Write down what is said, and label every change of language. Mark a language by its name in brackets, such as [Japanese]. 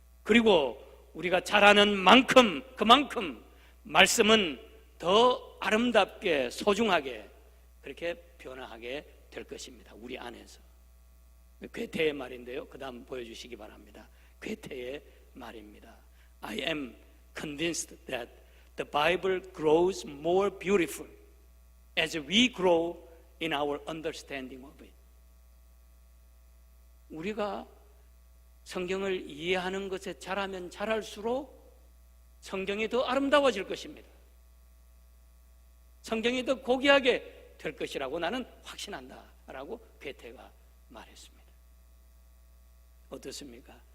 [Korean] 그리고 우리가 잘하는 만큼 그만큼 말씀은 더 아름답게 소중하게 그렇게 변화하게 될 것입니다. 우리 안에서. 괴테의 말인데요. 그 다음 보여주시기 바랍니다. 괴테의 말입니다. [English] I am convinced that the Bible grows more beautiful as we grow in our understanding of it. [Korean] 우리가 성경을 이해하는 것에 잘하면 잘할수록 성경이 더 아름다워질 것입니다. 성경이 더 고귀하게 될 것이라고 나는 확신한다 라고 괴테가 말했습니다. 어떻습니까?